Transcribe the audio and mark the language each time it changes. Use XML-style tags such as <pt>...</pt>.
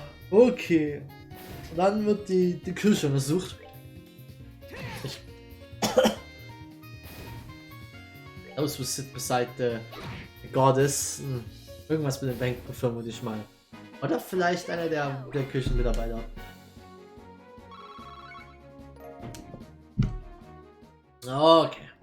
<de>Okay. Und dann wird die Küche untersucht.</de> <en>Those who sit beside the goddess.</en> <de>Irgendwas mit den Bänken vermute ich mal. Oder vielleicht einer der Küchenmitarbeiter. Okay.</de>